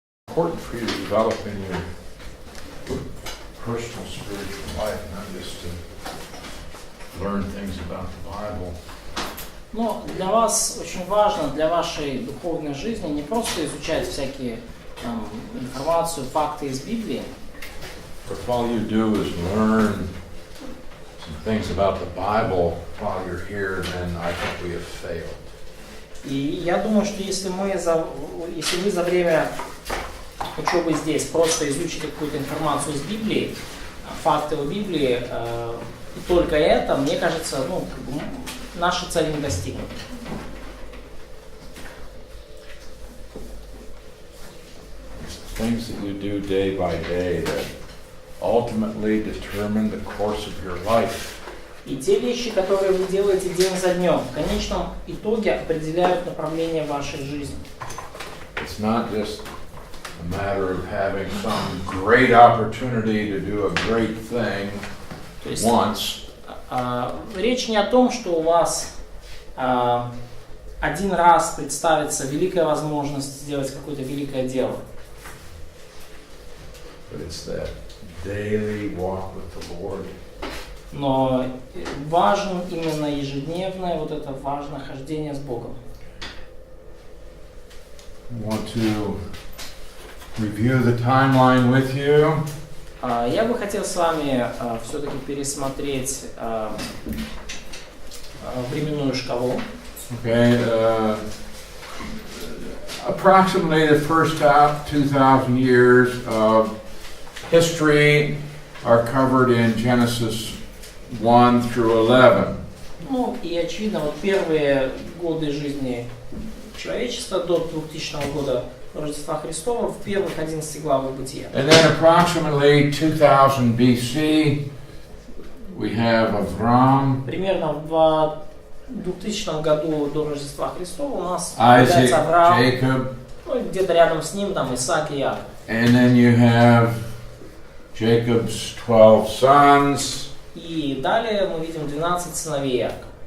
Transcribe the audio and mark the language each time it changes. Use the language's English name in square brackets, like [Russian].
[English] Important for you to develop in your personal spiritual life, not just to learn things about the Bible. [Russian] Но для вас очень важно, для вашей духовной жизни, не просто изучать всякие информацию, факты из Библии. [English] But if all you do is learn some things about the Bible while you're here, then I think we have failed. [Russian] И я думаю, что если вы за время учебы здесь просто изучите какую-то информацию из Библии, факты о Библии, и только это, мне кажется, наша цель не достигнута. [English] Things that you do day by day that ultimately determine the course of your life. [Russian] И те вещи, которые вы делаете день за днем, в конечном итоге определяют направление вашей жизни. [English] It's not just a matter of having some great opportunity to do a great thing once. [Russian] Речь не о том, что у вас один раз представится великая возможность сделать какое-то великое дело. [English] But it's that daily walk with the Lord. [Russian] Но важно именно ежедневное вот это важное хождение с Богом. [English] I want to review the timeline with you. [Russian] Я бы хотел с вами все-таки пересмотреть временную шкалу. [English] Okay, approximately the first 2,000 years of history are covered in Genesis 1 through 11. [Russian] Ну и очевидно, вот первые годы жизни человечества до 2000 года Рождества Христова в первых 11 главах Бытия. [English] And then approximately 2000 BC we have Avram, [Russian] Примерно в 2000 году до Рождества Христова у нас [English] Isaac, [Russian] появляется Авраам, [English] Jacob, [Russian] где-то рядом с ним там Исаак и Яков. [English] and then you have Jacob's 12 sons. [Russian] И далее мы видим 12 сыновей Якова.